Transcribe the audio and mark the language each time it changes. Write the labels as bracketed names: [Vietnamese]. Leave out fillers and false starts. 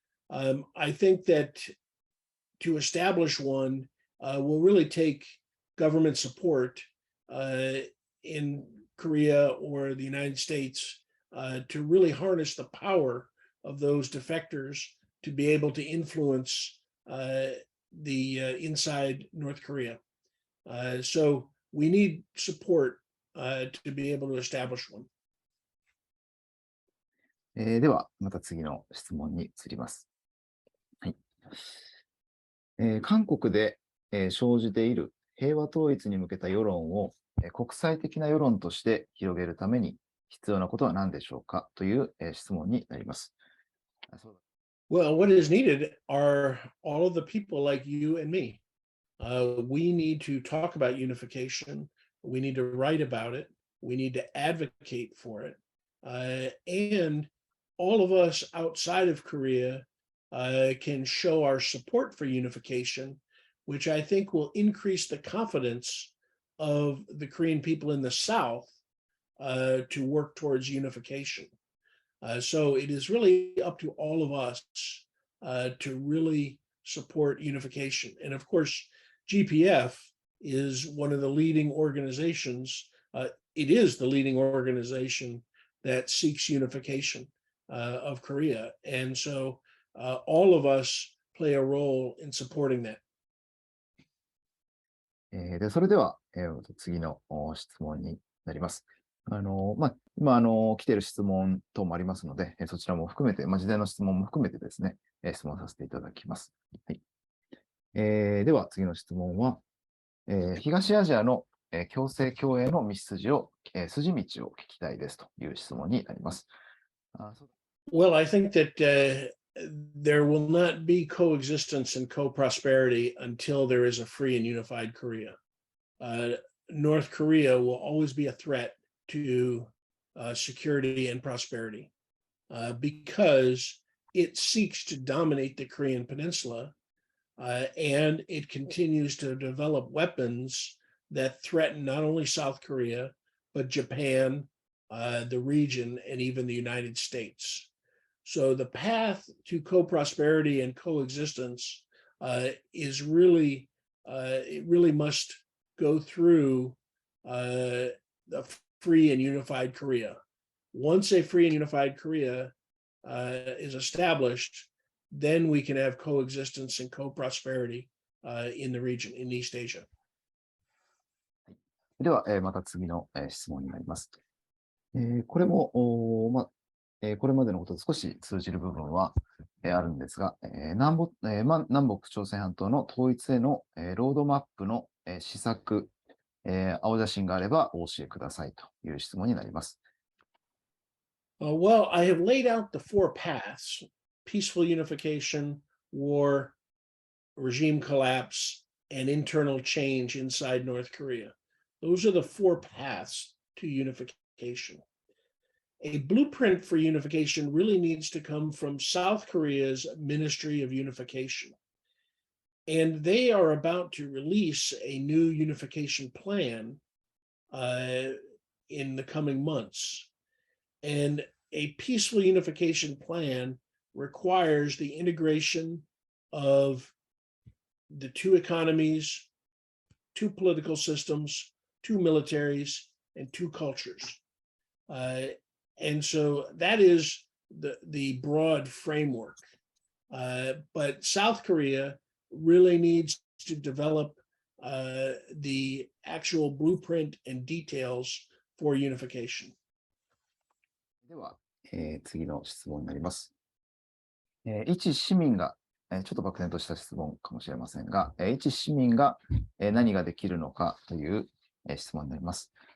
[English] I think that to establish one will really take government support in Korea or the United States to really harness the power of those defectors to be able to influence the inside North Korea. So we need support to be able to establish one. [Japanese] では、また次の質問に移ります。はい。韓国で、生じている平和統一に向けた世論を、国際的な世論として広げるために必要なことは何でしょうかという、質問になります。 [English] Well, what is needed are all of the people like you and me. We need to talk about unification. We need to write about it. We need to advocate for it. And all of us outside of Korea can show our support for unification, which I think will increase the confidence of the Korean people in the South to work towards unification. So it is really up to all of us to really support unification. And of course, GPF is one of the leading organizations. It is the leading organization that seeks unification of Korea. And so all of us play a role in supporting that. [Japanese] でそれでは、次の質問になります。今、来ている質問等もありますので、そちらも含めて、事前の質問も含めてですね、質問させていただきます。はい。では、次の質問は、東アジアの共生共栄の道筋を、筋道を聞きたいですという質問になります。 [English] Well, I think that there will not be coexistence and co-prosperity until there is a free and unified Korea. North Korea will always be a threat to security and prosperity because it seeks to dominate the Korean peninsula and it continues to develop weapons that threaten not only South Korea, but Japan, the region, and even the United States. So the path to co-prosperity and coexistence is really, it really must go through the free and unified Korea. Once a free and unified Korea is established, then we can have coexistence and co-prosperity in the region, in East Asia. [Japanese] では、また次の質問になります。これも、これまでのことと少し通じる部分はあるんですが、南北朝鮮半島の統一へのロードマップの施策、青写真があればお教えくださいという質問になります。 [English] Well, I have laid out the four paths: peaceful unification, war, regime collapse, and internal change inside North Korea. Those are the four paths to unification. A blueprint for unification really needs to come from South Korea's Ministry of Unification. And they are about to release a new unification plan in the coming months. And a peaceful unification plan requires the integration of the two economies, two political systems, two militaries, and two cultures. And so that is the broad framework. But South Korea really needs to develop the actual blueprint and details for unification. [Japanese] では、次の質問になります。一市民が、ちょっと漠然とした質問かもしれませんが、一市民が、何ができるのかという、質問になります。